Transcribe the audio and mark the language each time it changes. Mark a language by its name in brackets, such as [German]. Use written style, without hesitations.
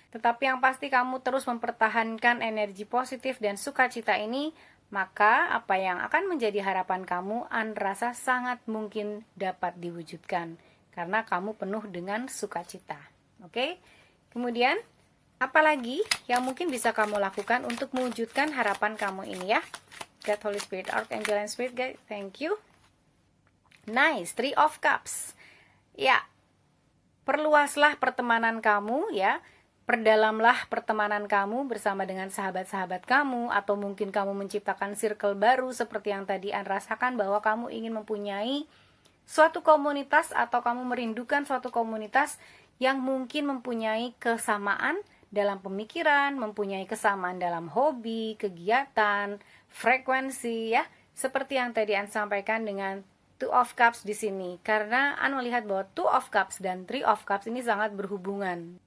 [Indonesian] Tetapi yang pasti kamu terus mempertahankan energi positif dan sukacita ini, maka apa yang akan menjadi harapan kamu, An rasa sangat mungkin dapat diwujudkan. Karena kamu penuh dengan sukacita. Oke? Kemudian, apalagi yang mungkin bisa kamu lakukan untuk mewujudkan harapan kamu ini ya? [English] God, Holy Spirit, Archangel, and Spirit Guide, thank you. Nice, Three of Cups. [Indonesian] Ya, perluaslah pertemanan kamu ya. Perdalamlah pertemanan kamu bersama dengan sahabat-sahabat kamu, atau mungkin kamu menciptakan circle baru seperti yang tadi An rasakan, bahwa kamu ingin mempunyai suatu komunitas atau kamu merindukan suatu komunitas yang mungkin mempunyai kesamaan dalam pemikiran, mempunyai kesamaan dalam hobi, kegiatan, frekuensi ya, seperti yang tadi An sampaikan dengan Two of Cups di sini, karena An melihat bahwa Two of Cups dan Three of Cups ini sangat berhubungan.